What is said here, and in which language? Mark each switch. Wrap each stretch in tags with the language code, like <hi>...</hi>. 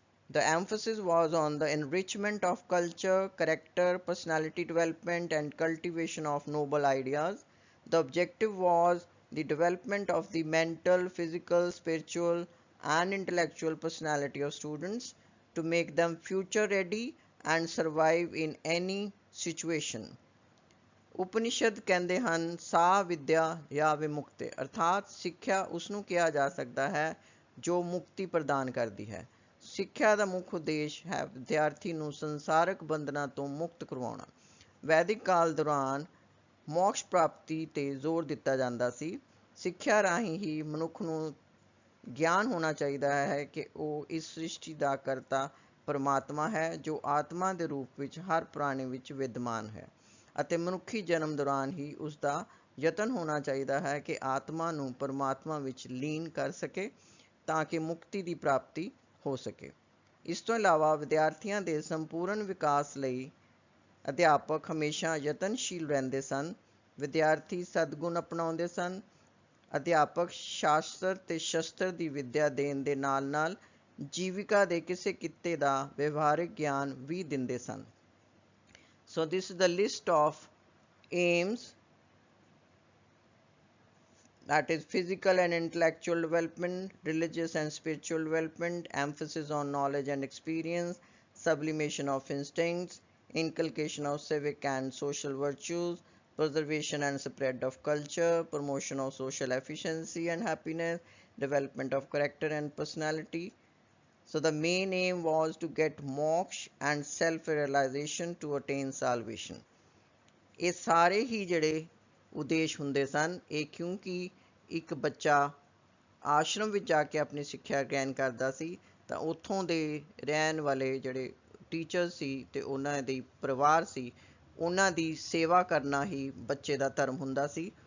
<en>The emphasis was on the enrichment of culture, character, personality development, and cultivation of noble ideas. The objective was the development of the mental, physical, spiritual, and intellectual personality of students to make them future ready and survive in any situation.</en> <pa>Upanishad ਕਹਿੰਦੇ ਹਨ</pa> <sa>ਸਾ ਵਿਦਿਆ ਜਾਂ ਵਿਮੁਕਤੇ,</sa> <pa>ਅਰਥਾਤ ਸਿੱਖਿਆ ਉਸ ਨੂੰ ਕਿਹਾ ਜਾ ਸਕਦਾ ਹੈ ਜੋ ਮੁਕਤੀ ਪ੍ਰਦਾਨ ਕਰਦੀ ਹੈ। ਸਿੱਖਿਆ ਦਾ ਮੁੱਖ ਉਦੇਸ਼ ਹੈ ਵਿਦਿਆਰਥੀ ਨੂੰ ਸੰਸਾਰਕ ਬੰਧਨਾਂ ਤੋਂ ਮੁਕਤ ਕਰਵਾਉਣਾ। ਵੈਦਿਕ ਕਾਲ ਦੌਰਾਨ ਮੋਕਸ਼ ਪ੍ਰਾਪਤੀ ਤੇ ਜ਼ੋਰ ਦਿੱਤਾ ਜਾਂਦਾ ਸੀ। ਸਿੱਖਿਆ ਰਾਹੀਂ ਹੀ ਮਨੁੱਖ ਨੂੰ ਗਿਆਨ ਹੋਣਾ ਚਾਹੀਦਾ ਹੈ ਕਿ ਉਹ ਇਸ ਸ੍ਰਿਸ਼ਟੀ ਦਾ ਕਰਤਾ ਪਰਮਾਤਮਾ ਹੈ ਜੋ ਆਤਮਾ ਦੇ ਰੂਪ ਵਿੱਚ ਹਰ ਪ੍ਰਾਣੀ ਵਿੱਚ ਵਿਦਮਾਨ ਹੈ ਅਤੇ ਮਨੁੱਖੀ ਜਨਮ ਦੌਰਾਨ ਹੀ ਉਸ ਦਾ ਯਤਨ ਹੋਣਾ ਚਾਹੀਦਾ ਹੈ ਕਿ ਆਤਮਾ ਨੂੰ ਪਰਮਾਤਮਾ ਵਿੱਚ ਲੀਨ ਕਰ ਸਕੇ ਤਾਂ ਕਿ ਮੁਕਤੀ ਦੀ ਪ੍ਰਾਪਤੀ ਹੋ ਸਕੇ। ਇਸ ਤੋਂ ਇਲਾਵਾ ਵਿਦਿਆਰਥੀਆਂ ਦੇ ਸੰਪੂਰਨ ਵਿਕਾਸ ਲਈ ਅਧਿਆਪਕ ਹਮੇਸ਼ਾ ਯਤਨਸ਼ੀਲ ਰਹਿੰਦੇ ਸਨ। ਵਿਦਿਆਰਥੀ ਸਦਗੁਣ ਅਪਣਾਉਂਦੇ ਸਨ। ਅਧਿਆਪਕ ਸ਼ਾਸਤਰ ਤੇ ਸ਼ਸਤਰ ਦੀ ਵਿੱਦਿਆ ਦੇਣ ਦੇ ਨਾਲ-ਨਾਲ ਜੀਵਿਕਾ ਦੇ ਕਿਸੇ ਕਿੱਤੇ ਦਾ ਵਿਵਹਾਰਿਕ ਗਿਆਨ ਵੀ ਦਿੰਦੇ ਸਨ।</pa> <en>So this is the list of aims, that is physical and intellectual development, religious and spiritual development, emphasis on knowledge and experience, sublimation of instincts, inculcation of civic and social virtues, preservation and spread of culture, promotion of social efficiency and happiness, development of character and personality. So the main aim was to get moksha and self-realization to attain salvation.</en> <pa>ਇਹ ਸਾਰੇ ਹੀ ਜਿਹੜੇ ਉਦੇਸ਼ ਹੁੰਦੇ ਸਨ ਇਹ ਕਿਉਂਕਿ ਇੱਕ ਬੱਚਾ ਆਸ਼ਰਮ ਵਿੱਚ ਜਾ ਕੇ ਆਪਣੀ ਸਿੱਖਿਆ ਗ੍ਰਹਿਣ ਕਰਦਾ ਸੀ ਤਾਂ ਉੱਥੋਂ ਦੇ ਰਹਿਣ ਵਾਲੇ ਜਿਹੜੇ ਟੀਚਰ ਸੀ ਤੇ ਉਹਨਾਂ ਦੇ ਪਰਿਵਾਰ ਸੀ, ਉਹਨਾਂ ਦੀ ਸੇਵਾ ਕਰਨਾ ਹੀ ਬੱਚੇ ਦਾ ਧਰਮ ਹੁੰਦਾ ਸੀ।</pa>